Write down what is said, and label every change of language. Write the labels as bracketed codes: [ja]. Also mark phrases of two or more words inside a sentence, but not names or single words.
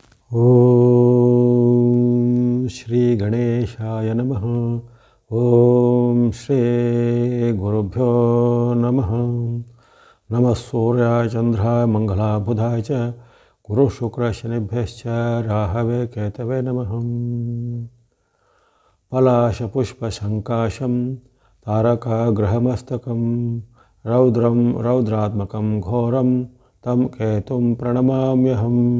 [sa] ಓಂ ಶ್ರೀ ಗಣೇಶಾಯ ನಮಃ. ಓಂ ಶ್ರೀ ಗುರುಭ್ಯೋ ನಮಃ. ನಮಃ ಸೂರ್ಯಾಯ ಚಂದ್ರಾಯ ಮಂಗಲಾಯ ಬುಧಾಯ ಚ ಗುರು ಶುಕ್ರ ಶನಿಭ್ಯಶ್ಚ ರಾಹವೇ ಕೇತವೇ ನಮಃ. ಪಲಾಶಪುಷ್ಪಶಂಕಾಶಂ ತಾರಕಾಗ್ರಹಮಸ್ತಕಂ ರೌದ್ರಂ ರೌದ್ರಾತ್ಮಕಂ ಘೋರಂ ತಂ ಕೇತುಂ ಪ್ರಣಮಾಮ್ಯಹಂ.